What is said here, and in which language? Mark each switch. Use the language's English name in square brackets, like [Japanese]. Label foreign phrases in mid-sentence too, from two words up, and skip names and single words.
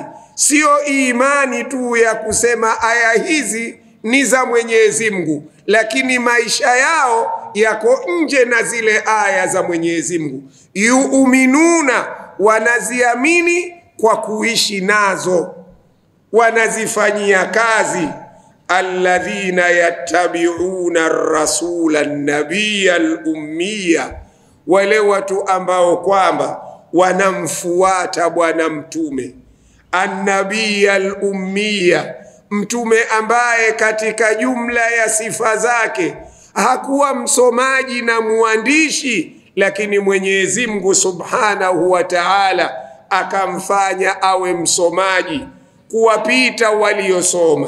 [Swahili] Sio imani tu ya kusema aya hizi ni za Mwenyezi Mungu, lakini maisha yao yako nje na zile aya za Mwenyezi Mungu. Yu'minuna, wanaziamini kwa kuishi nazo, wanazifanyia kazi. [Arabic] الذين يتبعون الرسول النبي الأمي, [Swahili] wale watu ambao kwamba wanamfuata bwana mtume [Arabic] النبي الأمي, [Swahili] mtume ambaye katika jumla ya sifa zake hakuwa msomaji na muandishi, lakini Mwenyezi Mungu [Arabic] سبحانه وتعالى [Swahili] akamfanya awe msomaji kuwapita waliosoma.